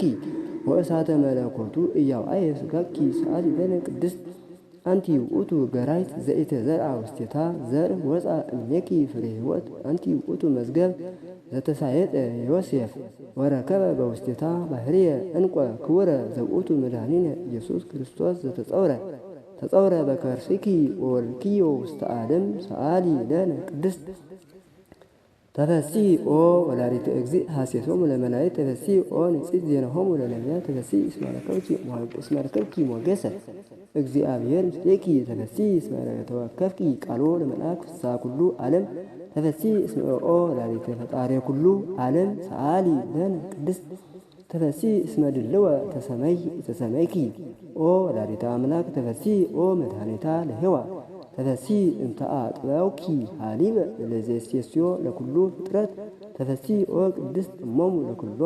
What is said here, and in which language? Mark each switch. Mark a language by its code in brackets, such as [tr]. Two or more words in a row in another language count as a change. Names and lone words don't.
[gez] ወእሳተ መለኮቱ ኢያውአየ ሥጋኪ ሰአሊ ለነ ቅድስት አንቲ ውእቱ ገራይት ዘኢተዘርአ ውስቴታ ዘርእ ወፃ እምኔኪ ፍሬ ሕይወት አንቲ ውእቱ መዝገብ ዘተሳየጠ ዮሴፍ ወረከበ በውስቴታ ባህርየ እንቆ ክቡረ ዘውእቱ መድኃኒነ ኢየሱስ ክርስቶስ ተጸውረ በከርስኪ ወወልድኪዮ ውስተ ዓለም ሰአሊ ለነ ቅድስት ተፈሲ ኦ ወላዲተ እግዚእ ሐሴሶሙ ለመላእክት ተፈሲ ኦ ንጽሕት ዜናሆሙ ለነቢያት ተፈሲ እስመ ረከብኪ ሞገሰ እግዚአብሔር ምስሌኪ ተፈሲ እስመ ተወከፍኪ ቃሎ ለመልአክ ፍስሐ ኩሉ ዓለም ተፈሲ እስመ ኦ ወላዲተ ፈጣሪ ኩሉ ዓለም ሰአሊ ለነ ቅድስት ተፈሲ እስመ ድልወ ተሰመይኪ ኦ ወላዲተ አምላክ ተፈሲ ኦ መድኃኒታ ለሔዋን ተፈሲ እንተ አጥበውኪ ሀሊበ ለዘሴስዮ ለኩሉ ፍጥረት ተፈሲ ኦ ቅድስት እሞሙ ለኩሎሙ